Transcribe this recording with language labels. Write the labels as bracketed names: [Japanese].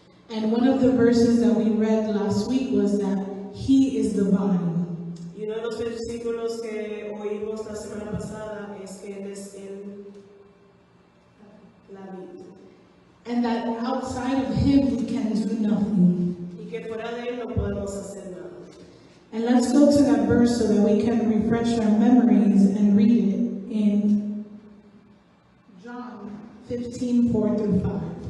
[English] And one of the verses that we read last week was that He is the vine. [Spanish] Y uno de los versículos que oímos la semana pasada es que Él es la vid. [English] And that outside of Him we can do nothing. [Spanish] Y que fuera de Él no podemos hacer nada. [English] And let's go to that verse so that we can refresh our memories and read it in John 15:4-5.